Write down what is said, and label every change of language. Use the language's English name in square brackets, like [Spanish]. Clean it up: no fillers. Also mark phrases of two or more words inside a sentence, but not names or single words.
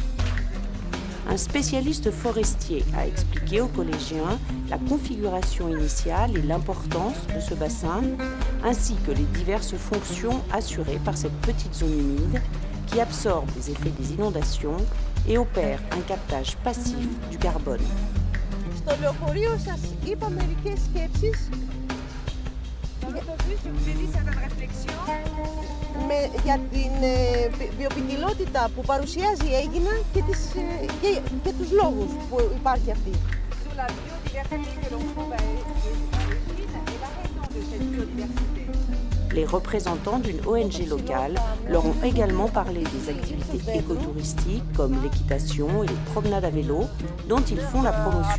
[French] Un spécialiste forestier a expliqué aux collégiens la configuration initiale et l'importance de ce bassin, ainsi que les diverses fonctions assurées par cette petite zone humide qui absorbe les effets des inondations et opère un captage passif du carbone. [Greek] Στο λεωφορείο σας είπα μερικές σκέψεις για την βιοποικιλότητα που παρουσιάζει η Αίγινα και τους λόγους που υπάρχει αυτή. [French] Les représentants d'une ONG locale leur ont également parlé des activités écotouristiques comme l'équitation et les promenades à vélo dont ils font la promotion.